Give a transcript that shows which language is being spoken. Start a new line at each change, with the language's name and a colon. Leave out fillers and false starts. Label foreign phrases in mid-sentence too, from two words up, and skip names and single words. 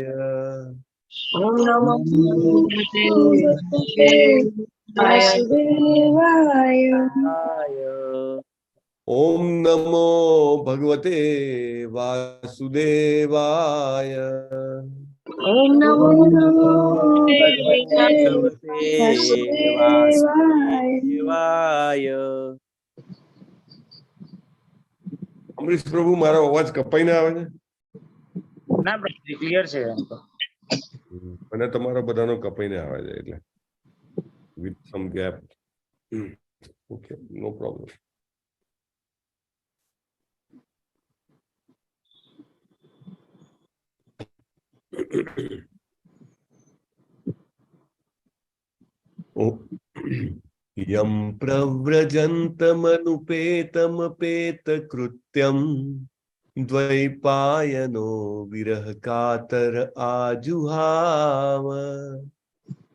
Sanskrit: ओम नमो भगवते वासुदेवाय। ओम नमो भगवते वासुदेवाय। ओम नमो भगवते वासुदेवाय।
Gujarati: અમરીશ પ્રભુ મારો અવાજ કપાઈ ના આવે છે? ના ક્લિયર છે મને તમારો બધાનો કપાઈને આવે છે એટલે
English: with some gap. Okay, no problem.
Sanskrit: यं प्रव्रजन्तमनुपेतमपेतकृत्यं द्वैपायनो विरह कातर आजुहाव।